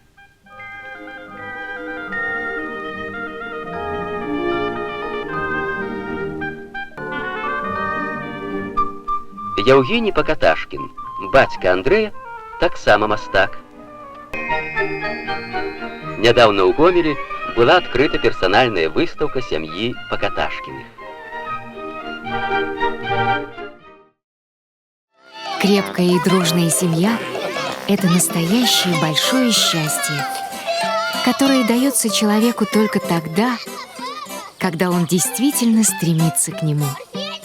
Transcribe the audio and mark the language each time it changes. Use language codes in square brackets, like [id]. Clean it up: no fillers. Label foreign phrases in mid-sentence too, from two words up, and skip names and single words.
[be] Яўгеній Пакаташкін, бацька Андрэя, таксама мастак. Нядаўна ў Гомелі была адкрыта персанальная выставка сям'і Пакаташкіных. [ru] Крепкая и дружная семья – это настоящее большое счастье, которое дается человеку только тогда, когда он действительно стремится к нему.